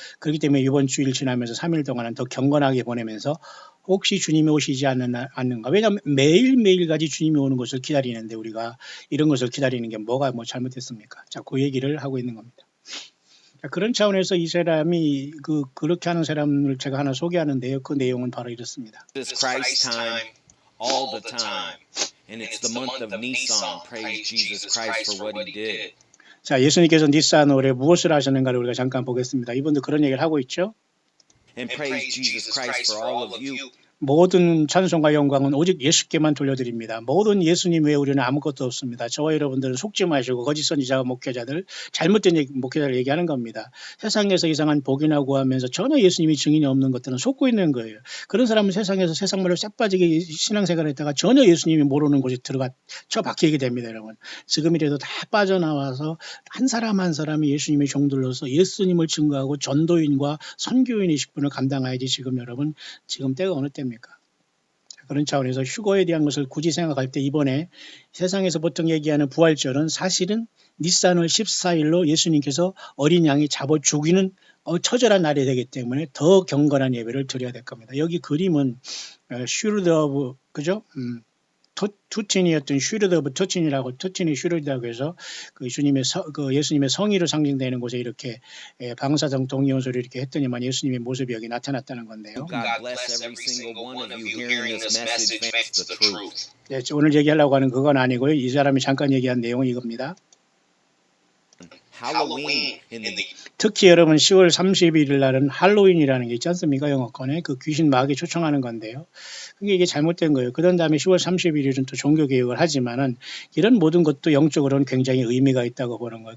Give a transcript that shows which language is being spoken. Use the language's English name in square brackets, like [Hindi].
[Korean] 그렇기 때문에 이번 주일 지나면서 3일 동안은 더 경건하게 보내면서 혹시 주님이 오시지 않는가. 왜냐하면 매일매일까지 주님이 오는 것을 기다리는데 우리가 이런 것을 기다리는 게 뭐가 뭐 잘못됐습니까? 자, 그 얘기를 하고 있는 겁니다. 자, 그런 차원에서 이 사람이 그렇게 하는 사람을 제가 하나 소개하는데요. 그 내용은 바로 이렇습니다. [English] This Christ time all the time. And it's the month of Nisan. Praise Jesus Christ for what he did. [Korean] 자, 예수님께서 니산월에 무엇을 하셨는가를 우리가 잠깐 보겠습니다. 이분도 그런 얘기를 하고 있죠. [English] And praise Jesus Christ for all of you. [Korean] 모든 찬송과 영광은 오직 예수께만 돌려드립니다. 모든 예수님 외에 우리는 아무것도 없습니다. 저와 여러분들은 속지 마시고 거짓 선지자와 목회자들, 잘못된 목회자를 얘기하는 겁니다. 세상에서 이상한 복이나 구하면서 전혀 예수님이 증인이 없는 것들은 속고 있는 거예요. 그런 사람은 세상에서 세상말로 싹 빠지게 신앙생활을 했다가 전혀 예수님이 모르는 곳에 들어가 처박히게 됩니다, 여러분. 지금이라도 다 빠져나와서 한 사람 한 사람이 예수님의 종들로서 예수님을 증거하고 전도인과 선교인의 직분을 감당해야지. 지금 여러분, 지금 때가 어느 때입니까? 그런 차원에서 휴거에 대한 것을 굳이 생각할 때 이번에 세상에서 보통 얘기하는 부활절은 사실은 니산월 14일로 예수님께서 어린 양이 잡아 죽이는 처절한 날이 되기 때문에 더 경건한 예배를 드려야 될 겁니다. 여기 그림은 슈르드 오브, 그죠? 투친이었던 슈르드 오브 투친이라고, 투친이 슈르드라고 해서 그 예수님의 성의로 상징되는 곳에 이렇게 방사성 동이온소를 이렇게 했더니만 예수님의 모습이 여기 나타났다는 건데요. [English] God bless every single one of you hearing this message. It's the truth. [Korean] 네, 오늘 얘기하려고 하는 그건 아니고요. 이 사람이 잠깐 얘기한 내용은 이겁니다. [English] Halloween [Korean] 특히 여러분 10월 31일 날은 할로윈이라는 게 있지 않습니까? 영어권에 그 귀신 마귀 초청하는 건데요. 그게 이게 잘못된 거예요. 그런 다음에 10월 31일은 또 종교개혁을 하지만은 이런 모든 것도 영적으로는 굉장히 의미가 있다고 보는 거예요.